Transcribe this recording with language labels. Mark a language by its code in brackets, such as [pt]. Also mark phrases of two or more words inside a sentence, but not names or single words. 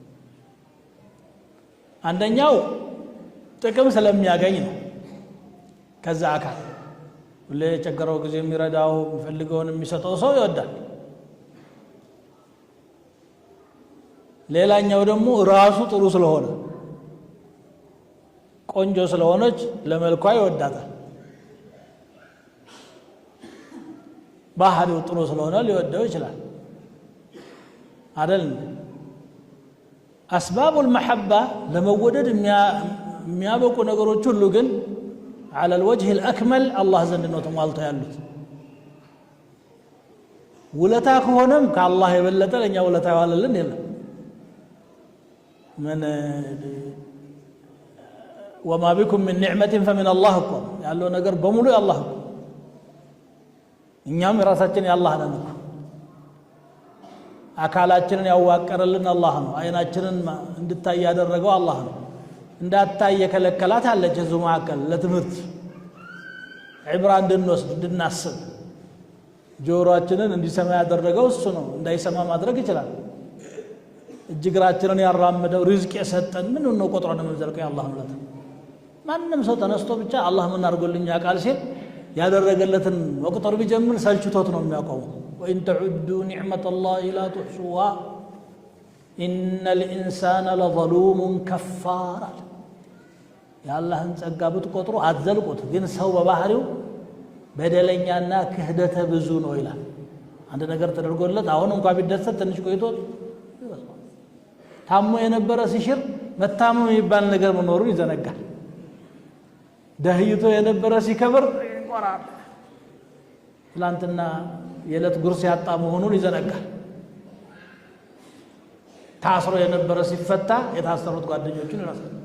[am] አንደኛው ጥቅም ስለሚያገኝ ነው ከዛ አካል ለቸገረው ጊዜ የሚረዳው የሚፈልገውን የሚሰጠው ሰው ይወዳል ሌላኛው ደግሞ ራሱ ጥሩ ስለሆነ ቆንጆ ስለሆነች ለመልኳ ይወዳታል ባህሪው ጥሩ ስለሆነ ሊወደው ይችላል አይደል [ar] اسباب المحبه [am] ለመወደድ የሚያበቁ ነገሮች ሁሉ ግን [ar] على الوجه الاكمل [am] الله ዘንድ ነው ተሟልተው ያሉት ውለታ ከሆነም ከአላህ የበለጠ ለኛ ውለታ ያዋለልን የለም [ar] من وما بكم من نعمه فمن الله [am] እኮ ያለው ነገር በሙሉ ያላህ ነው እኛም ራሳችን ያላህ ነን እኮ አካላችንን ያዋቀረልን አላህ ነው አይናችንን እንድታይ ያደረገው አላህ ነው እንዳታይ የከለከላት አለች እዙ ማከል ለትምህርት ዕብራ እንድንወስድ እንድናስብ ጆሮአችንን እንዲሰማ ያደረገው እሱ ነው እንዳይሰማ ማድረግ ይችላል እጅግራችንን ያራመደው ሪዝቅ የሰጠን ምን ነው ቆጥረን የምንዘልቀው ያላህ ነው ማንንም ሰው ተነስቶ ብቻ አላህ ምን አድርጎልኝ ያቃል ሲል ያደረገለትን ወቅጠር ቢጀምር ሰልችቶት ነው የሚያቆመው [ar] وان تعدوا نعمه الله لا تحصوها ان الانسان لظلوم كفار يا الله [am] ጸጋ ብትቆጥሩ አትዘልቁት ግን ሰው በባህሪው በደለኛና ክህደተ ብዙ ነው ይላል አንድ ነገር ተደርጎለት አሁን እንኳን ቢደሰት ትንሽ ቆይቶ ታሞ የነበረ ሲሽር መታመም ይባል ነገር መኖሩን ይዘነጋል ደህይቶ የነበረ ሲከብር ይቆራል ትላንትና የለት ጉርስ ያጣ መሆኑን ይዘነጋል ታስሮ የነበረ ሲፈታ የታሰሩት ጓደኞቹን ይረሳል